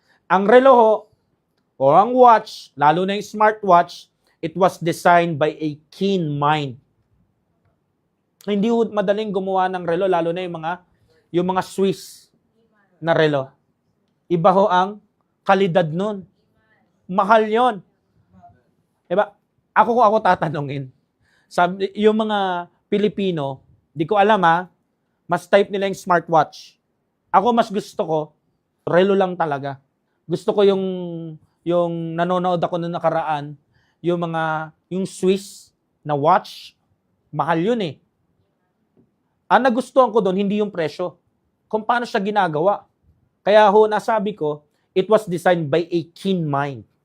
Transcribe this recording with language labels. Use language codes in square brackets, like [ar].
[tl] Ang relo o ang [en] watch, [tl] lalo na yung [en] smartwatch, it was designed by a keen mind. [tl] Hindi madaling gumawa ng relo, lalo na yung mga Swiss na relo. Iba ho ang kalidad nun. Mahal yon. Diba? Kung ako tatanungin, sabi, yung mga Pilipino, di ko alam mas type nila yung smartwatch. Ako mas gusto ko, relo lang talaga. Gusto ko yung nanonood ako noong nakaraan, yung Swiss na watch, mahal yun eh. Ang nagustuhan ko doon, hindi yung presyo. Kung paano siya ginagawa. Kaya nasabi ko, [en] it was designed by a keen mind.